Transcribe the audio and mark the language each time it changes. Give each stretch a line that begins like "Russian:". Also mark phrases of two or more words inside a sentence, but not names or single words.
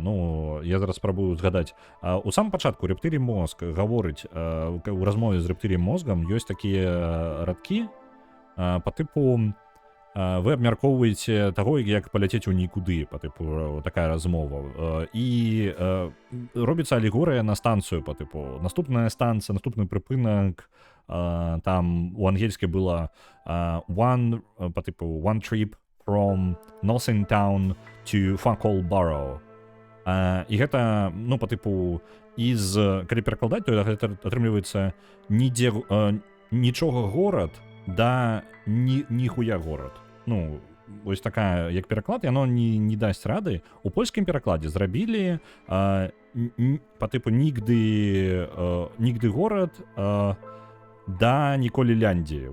Belarusian: Ну, я зараз спрабую згадаць. У самым пачатку рэптылій мозг гаворыць, у размове з рэптыліем мозгам ёсць такія радкі па тыпу вы абмяркоўваеце таго, як паляцець у нікуды, па тыпу такая размова. І робіцца алегорыя на станцыю па тыпу. Наступная станцыя, наступны прыпынак, там у ангельскай была
English: one trip from Nothing Town to Fuck All Borough.
Belarusian: І гэта, ну, па тыпу, калі перакладаць, то гэта атрымліваецца нічога горад да ніхуя горад. Ну, вось такая, як пераклад, яно не дасць рады. У польскім перакладзе зрабілі па тыпу нігды горад да ніколі ляндзі.